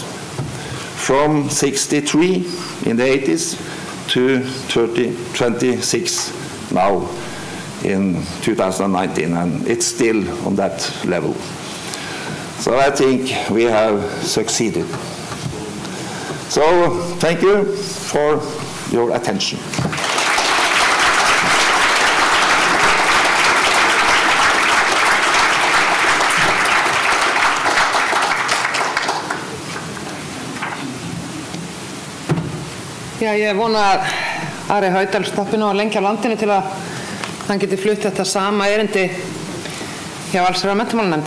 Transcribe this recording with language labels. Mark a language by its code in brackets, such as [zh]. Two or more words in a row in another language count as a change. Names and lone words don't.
[en] From 63 in the 80s to 26 now in 2019, and it's still on that level. So I think we have succeeded. So thank you for your attention. [is] Já, ég vona að Ari Haudal stoppi nú að lengja á landinu til að hann geti flutt þetta sama erindi hjá allsherjar- og menntamálanefnd.